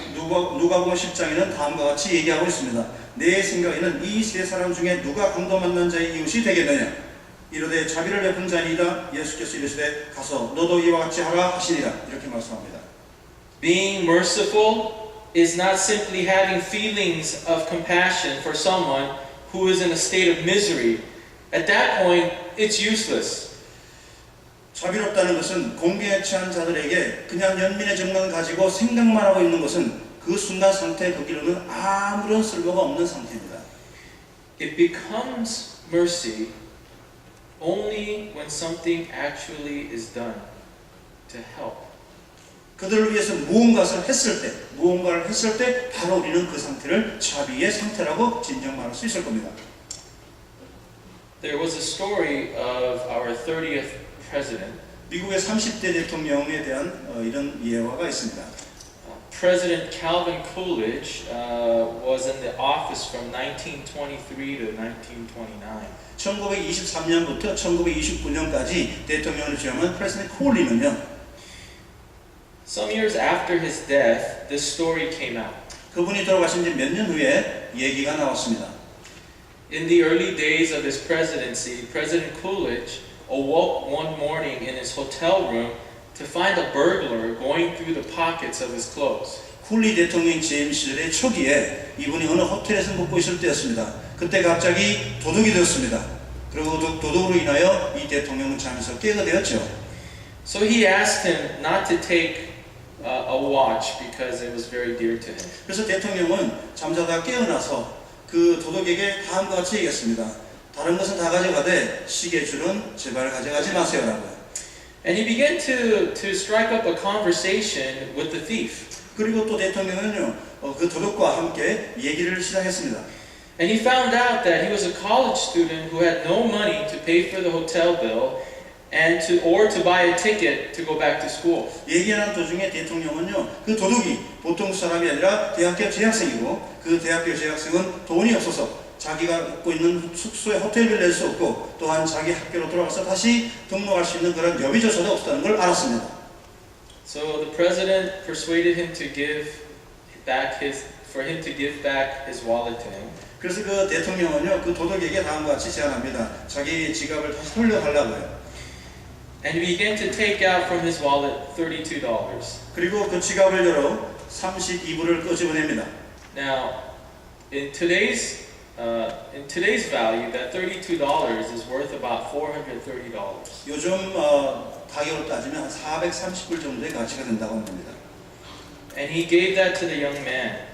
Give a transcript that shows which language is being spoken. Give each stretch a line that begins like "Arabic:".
Korean: 누가복음 10장에는 다음과 같이 얘기하고 있습니다. 내 생각에는 이 세 사람 중에 누가 강도 만난 자의 이웃이 되겠느냐? 이르되 자비를 베푼 자니이다. 예수께서 이르시되 가서 너도 이와 같이 하라 하시니라. 이렇게 말씀합니다.
English: Being merciful is not simply having feelings of compassion for someone who is in a state of misery. At that point, it's useless.
Korean: 자비롭다는 것은 공경에 처한 자들에게 그냥 연민의 정만 가지고 생각만 하고 있는 것은 그 순간 상태에 거기로는 아무런 쓸모가 없는 상태입니다.
English: It becomes mercy only when something actually is done to help.
Korean: 그들을 위해서 무언가를 했을 때 바로 우리는 그 상태를 자비의 상태라고 진정 말할 수 있을 겁니다.
English: There was a story of our 30th president.
Korean: 미국의 30대 대통령에 대한 이런 예화가 있습니다.
English: President Calvin Coolidge was in the office from 1923 to 1929.
Korean: 1923년부터 1929년까지 대통령을 지내는 프레지던트 콜리는요.
English: Some years after his death, this story came out.
Korean: 그분이 돌아가신 지 몇 년 후에 얘기가 나왔습니다.
English: In the early days of his presidency, President Coolidge awoke one morning in his hotel room to find a burglar going through the pockets of his clothes.
Korean: 쿨리 대통령 재임 시절의 초기에 이분이 어느 호텔에서 묵고 있을 때였습니다. 그때 갑자기 도둑이 되었습니다. 그리고 도둑으로 인하여 이 대통령은 잠에서 깨게 되었죠.
English: So he asked him not to take a watch because it was very dear to him.
Korean: 그래서 대통령은 잠자다 깨어나서 그 도둑에게 다음과 같이 얘기했습니다. 다른 것은 다 가져가되 시계줄은 제발 가져가지 마세요라고요.
English: And he began to strike up a conversation with the thief.
Korean: 그리고 또 대통령은요, 그 도둑과 함께 얘기를 시작했습니다.
English: And he found out that he was a college student who had no money to pay for the hotel bill or to buy a ticket to go back to school.
Korean: 얘기하는 도중에 대통령은요, 그 도둑이 보통 사람이 아니라 대학교 재학생이고 그 대학교 재학생은 돈이 없어서 자기가 묵고 있는 숙소에 호텔비를 낼 수 없고 또한 자기 학교로 돌아가서 다시 등록할 수 있는 그런 여비조차도 없다는 걸 알았습니다.
English: So the president persuaded him to give back his wallet to him.
Korean: 그래서 그 대통령은요, 그 도둑에게 다음과 같이 제안합니다. 자기 지갑을 다시 돌려달라고요.
English: And he began to take out from his wallet $32.
Korean: 그리고 그 지갑을 열어 32불을 끄집어냅니다.
English: Now, in today's value, that $32 is worth about $430.
Korean: 요즘 가격으로 따지면 한 430불 정도의 가치가 된다고 합니다.
English: And he gave that to the young man.